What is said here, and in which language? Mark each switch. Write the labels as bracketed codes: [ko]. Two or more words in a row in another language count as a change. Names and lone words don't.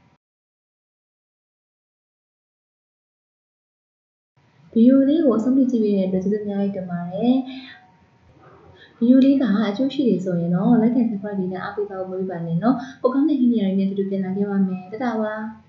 [my] ဗီဒီယိုလေးကိုအဆုံးထိကြည့်ပေးတဲ့အတွက်ကျေးဇူးအများကြီးတင်ပါတယ်။ဗီဒီယိုလေးကအကျိုးရှိတယ်ဆိုရင်တော့ [en] like and subscribe [my] လေးနဲ့အားပေးပါဦးမပေးပါနဲ့နော်။ပိုကောင်းတဲ့ဟင်းနေရာတွေနဲ့တူတူပြန်လာခဲ့ပါမယ်။တတားပါ။